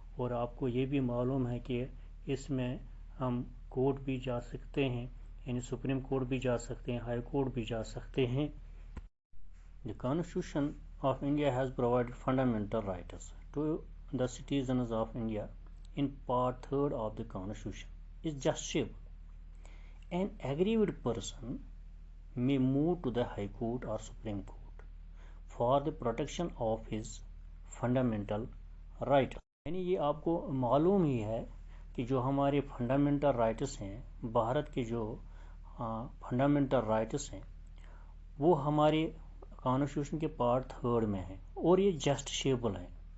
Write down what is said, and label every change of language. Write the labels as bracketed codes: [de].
[hi] और आपको ये भी मालूम है कि इसमें हम कोर्ट भी जा सकते हैं, यानी सुप्रीम कोर्ट भी जा सकते हैं, हाई कोर्ट भी जा सकते हैं। [en] The constitution of India has provided fundamental rights to the citizens of India in part 3rd of the constitution is justiciable. An aggrieved person may move to the high court or supreme court for the protection of his fundamental right. [hi] यानी ये आपको मालूम ही है कि जो हमारे fundamental rights हैं, भारत के जो फंडामेंटल राइट्स हैं वो हमारे कॉन्स्टिट्यूशन के पार्ट 3rd में हैं और ये जस्टिसेबल हैं।